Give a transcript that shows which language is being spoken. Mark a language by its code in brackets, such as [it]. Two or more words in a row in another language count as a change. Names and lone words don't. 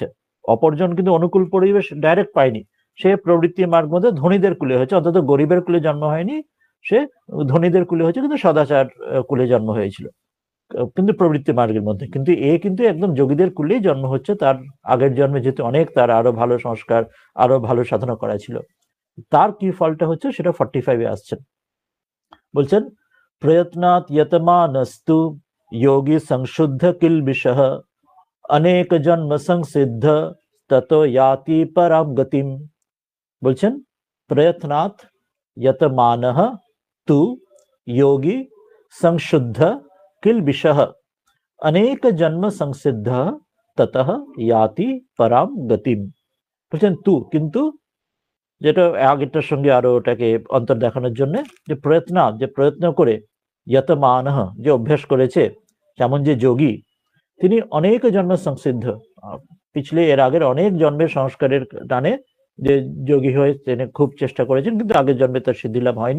[bn] অপরজন কিন্তু অনুকূল পরিবেশ ডাইরেক্ট পায়নি, সে প্রবৃত্তি মার্গ মধ্যে ধনীদের কুলে হয়েছে, অন্তত গরিবের কুলে জন্ম হয়নি, সে ধনীদের কুলে হয়েছে কিন্তু সদাচার কুলে জন্ম হয়েছিল, কিন্তু প্রবৃত্তি মার্গের মধ্যে। কিন্তু এ কিন্তু একদম যোগীদের কুলেই জন্ম হচ্ছে, তার আগের জন্মে যেহেতু অনেক তার আরো ভালো সংস্কার আরো ভালো সাধনা করা ছিল, তার কি ফলটা হচ্ছে সেটা 45 এ আসছেন। [sa] বলছেন প্রয়ত্নাৎ यतमानस्तु योगी संशुद्ध किल्बिषः अनेक जन्म संसिद्ध ततो याति पराम गतिम। বলছেন প্রয়ত্নাৎ यतमानः तु योगी संशुद्ध किल्बिषः अनेक जन्म संसिद्ध ततः याति पराम गतिम। [bn] বলছেন তু, কিন্তু যেটা আগেরটার সঙ্গে আরো ওটাকে অন্তর দেখানোর জন্য, যে প্রয়ত্ন করে यतमानः যে অভ্যাস করেছে, যেমন যে যোগী তিনি অনেক জন্ম সংসিদ্ধ, পিছলে এর আগের অনেক জন্মের সংস্কারের টানে যে যোগী হয়ে তিনি খুব চেষ্টা করেছেন, কিন্তু আগের জন্মে তার সিদ্ধি লাভ হয়নি।